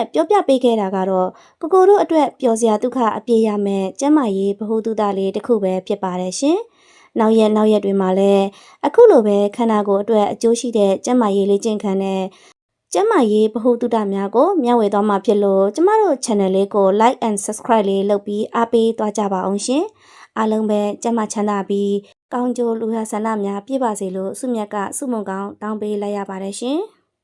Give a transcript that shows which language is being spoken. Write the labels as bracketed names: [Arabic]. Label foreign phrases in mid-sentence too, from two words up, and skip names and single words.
[Burmese] ပြောပြပေးခဲ့တာကတော့ကိုတို့အတွက်ပျော်စရာဒုက္ခအပြည့်ရမယ်ကျန်းမာရေးဗဟုသုတလေးတစ်ခုပဲဖြစ်ပါတယ်ရှင်နောက်ရက်တွေမှာလည်းအခုလိုပဲခန္ဓာကိုယ်အတွက်အကျိုးရှိတဲ့ကျန်းမာရေးလေ့ကျင့်ခန်းနဲ့ကျန်းမာရေးဗဟုသုတများကိုမျှဝေသွားမှာဖြစ်လို့ကျမတို့ channel လေးကို [English] like and subscribe [Burmese] လေးလုပ်ပြီးအားပေးသွားကြပါအောင်ရှင်အားလုံးပဲကျန်းမာချမ်းသာပြီးကောင်းကျိုးလူရဆန္ဒများပြည့်ပါစေလို့စုမြတ်ကဆုမွန်ကောင်းတောင်းပေးလိုက်ရပါတယ်ရှင်